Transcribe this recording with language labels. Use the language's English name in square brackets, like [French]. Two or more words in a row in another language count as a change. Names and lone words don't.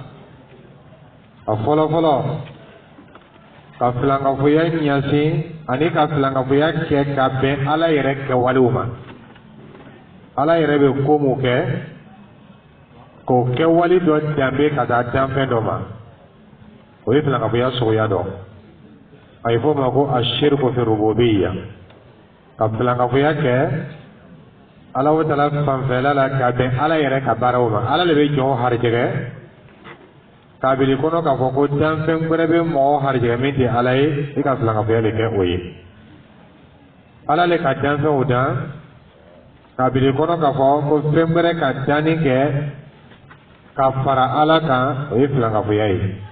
[Bambara] a fɔlɔ fɔlɔ ka filankafoya ɲɛsin ani ka filankafoya kɛ ka bɛn Ala yɛrɛ kɛwalew ma Ala yɛrɛ bɛ ko mun kɛ k'o kɛwale dɔ danbe ka taa danfɛn dɔ ma o ye filankafoya suguya dɔ a ye fɔ o ma ko [Arabic] الشرك في الربوبية [Bambara] ka filankafoya kɛ Alahu Taala fanfɛla la ka bɛn Ala yɛrɛ ka baaraw ma Ala le bɛ jɔnw harijɛgɛ kabili kɔnɔ k'a fɔ ko danfɛn wɛrɛ bɛ mɔgɔ harijɛgɛ min tɛ Ala ye i ka filankafoya le kɛ o ye Ala le ka danfɛnw dan kabili kɔnɔ k'a fɔ ko fɛn wɛrɛ ka danni kɛ ka fara Ala kan o ye filankafoya ye